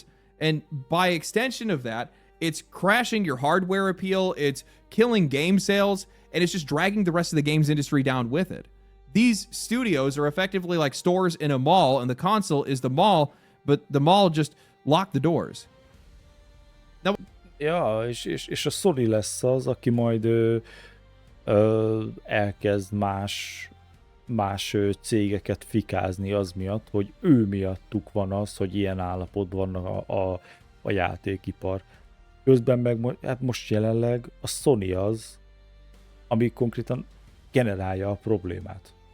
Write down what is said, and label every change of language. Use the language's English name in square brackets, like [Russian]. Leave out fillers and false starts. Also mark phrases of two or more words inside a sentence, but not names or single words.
[English] And by extension of that, it's crashing your hardware appeal, it's killing game sales, and it's just dragging the rest of the games industry down with it. These studios are effectively like stores in a mall, and the console is the mall, but the mall just locked the doors. Now, [Hungarian] Ja, és a Sony lesz az, aki majd elkezd más cégeket fikázni az miatt, hogy ő miattuk van az, hogy ilyen állapotban van a játékipar. Közben meg hát most jelenleg a Sony az, ami konkrétan generálja a problémát.